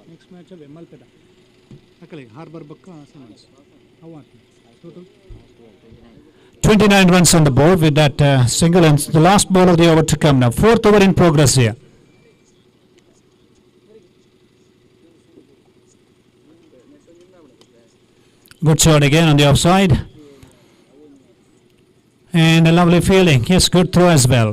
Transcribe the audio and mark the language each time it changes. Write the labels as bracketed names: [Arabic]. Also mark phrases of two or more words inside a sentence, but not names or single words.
[Tulu] ಮ್ಯಾಚ್ ಅವೇ ಮಲ್ಪೆದ ಅಕ್ಕಲಿಗೆ ಹಾರ್ಬರ್ ಬಕ್ಕ ಸಿಮನ್ಸ್ ಅವು ಟೋಟಲ್ [English] 29 runs on the board with that single, and the last ball of the over to come now. Fourth over in progress here. Good shot again on the offside. And a lovely fielding. Yes, good throw as well.